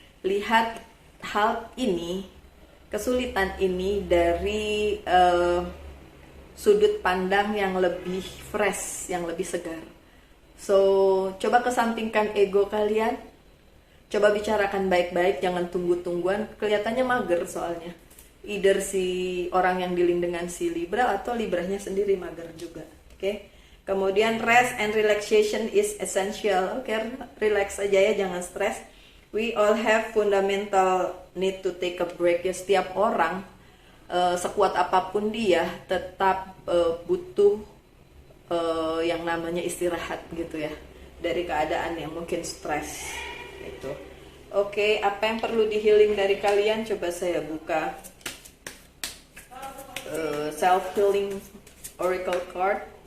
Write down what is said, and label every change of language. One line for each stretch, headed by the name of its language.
Indonesian: Lihat hal ini, kesulitan ini dari sudut pandang yang lebih fresh, yang lebih segar. So, coba kesampingkan ego kalian, coba bicarakan baik-baik, jangan tunggu-tungguan. Kelihatannya mager soalnya. Either si orang yang dealing dengan si Libra atau Libranya sendiri mager juga. Oke. Kemudian
English: rest and relaxation is essential.
Indonesian: Oke, relax aja ya, jangan stres.
English: We all have fundamental need to take a break.
Indonesian: Ya, setiap orang sekuat apapun dia tetap butuh yang namanya istirahat gitu ya, dari keadaan yang mungkin stres gitu. Oke, apa yang perlu di healing dari kalian? Coba saya buka self healing oracle card.